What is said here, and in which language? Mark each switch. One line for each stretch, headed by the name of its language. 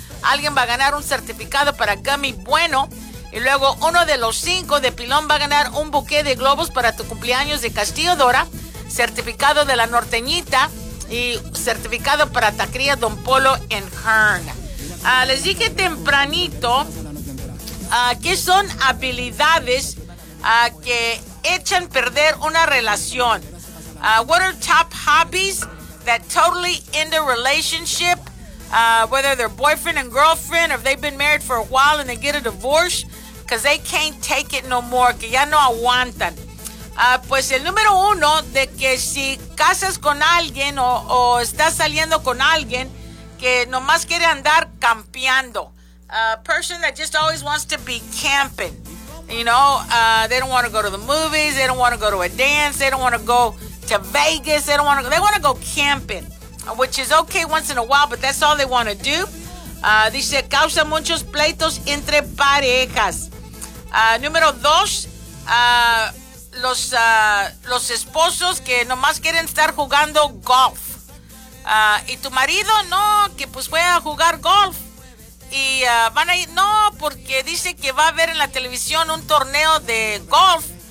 Spanish: Alguien va a ganar un certificado para Gummy Bueno. Y luego uno de los 5 de Pilón va a ganar un buque de globos para tu cumpleaños de Castillo Dora, certificado de la Norteñita y certificado para Taquería Don Polo en Hearn. Les dije tempranito que son habilidades que echan perder una relación.
English: What are top hobbies that totally end a relationship? Whether they're boyfriend and girlfriend, or they've been married for a while and they get a divorce because they can't take it no more,
Spanish: que ya no aguantan. Pues el número uno de que si casas con alguien o estás saliendo con alguien que nomás quiere andar campeando.
English: A person that just always wants to be camping. You know, they don't want to go to the movies. They don't want to go to a dance. They don't want to go to Vegas. They don't want to. They want to go camping, which is okay once in a while, but that's all they want to do.
Spanish: Dice, causa muchos pleitos entre parejas. Número dos, los esposos que nomás quieren estar jugando golf. Y tu marido, no, que pues fue a jugar golf. Y van a ir, no, porque dice que va a haber en la televisión un torneo de golf.